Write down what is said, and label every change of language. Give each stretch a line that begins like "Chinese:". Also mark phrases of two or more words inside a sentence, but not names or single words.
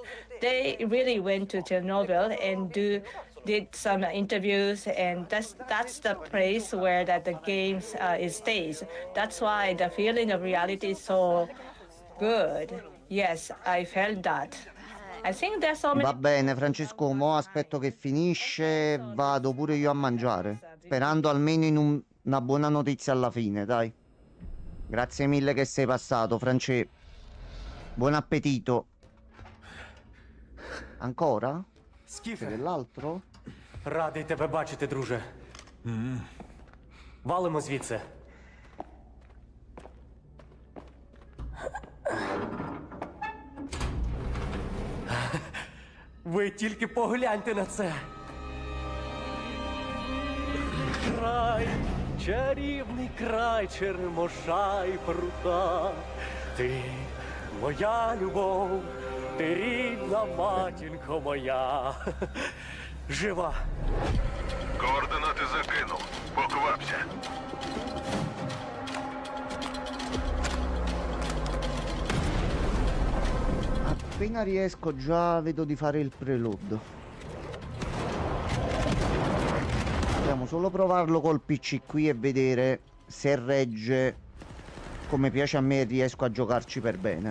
English: They really went to Chernobyl and did some interviews, and that's the place where that the games it stays. That's why the feeling of reality is so good. Yes, I felt that. I think there's so many.
Italian: Va bene, Francesco, mo aspetto che finisce, vado pure io a mangiare, sperando almeno in una buona notizia alla fine, dai. Grazie mille che sei passato, France. Buon appetito. Ancora?
Ukrainian: Скіфе,
Italian: C'è dell'altro?
Ukrainian: радий тебе бачити, друже. Валимо звідси. Ви тільки погляньте на це. Край, чарівний край, черемоша і прута. Ти моя любов, ти рідна матінко моя. Жива. Координати закинув. Поквапся.
Italian: Appena riesco già vedo di fare il preload. Dobbiamo solo provarlo col PC qui e vedere se regge come piace a me e riesco a giocarci per bene.